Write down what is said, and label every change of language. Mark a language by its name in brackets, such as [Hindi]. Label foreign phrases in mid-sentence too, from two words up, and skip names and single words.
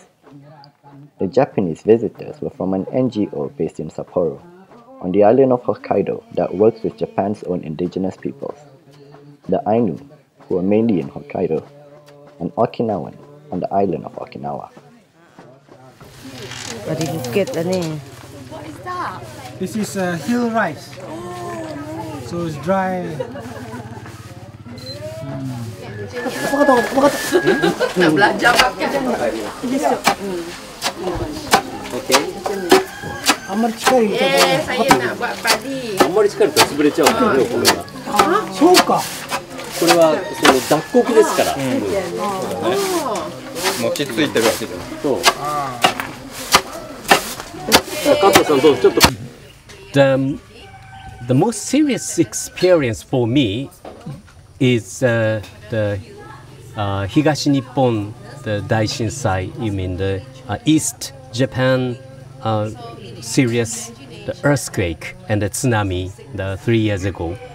[English] The Japanese visitors were from an NGO based in Sapporo, on the island of Hokkaido that works with Japan's own indigenous peoples, the Ainu, who are mainly in Hokkaido, and Okinawan on the island of Okinawa. What is that? This is hill rice. So it's dry. [Malay] Nak belajar makan. Okay. Saya nak buat padi. [Japanese] あんまり力が潰れちゃうんだよね、お米は。そうか。これはその脱穀ですから。餅ついてるわけじゃない。そう。加藤さんどうぞちょっと。 [English] The most serious experience for me is the Higashi Nippon, the Daishinsai. You mean the East Japan serious the earthquake and the tsunami 3 years ago.